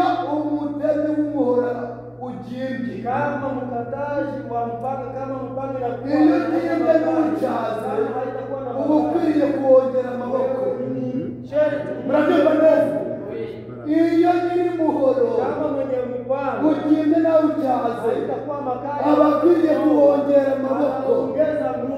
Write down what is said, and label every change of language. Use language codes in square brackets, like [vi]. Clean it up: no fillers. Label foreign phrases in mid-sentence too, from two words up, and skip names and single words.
[rw] umutezi w'umuhora ugimbye, [sw] kama mukataji wa mpaka, kama mpaka ya kuwa, [rw] iyo ugimbye n'ucaze uba ukwiriye kuwongera amaboko. Murabyumva neza? Iyo nyiri muhoro ugimbye nawe ucaze, bakwiriye kuwongera amaboko [sw] anaongeza nguvu.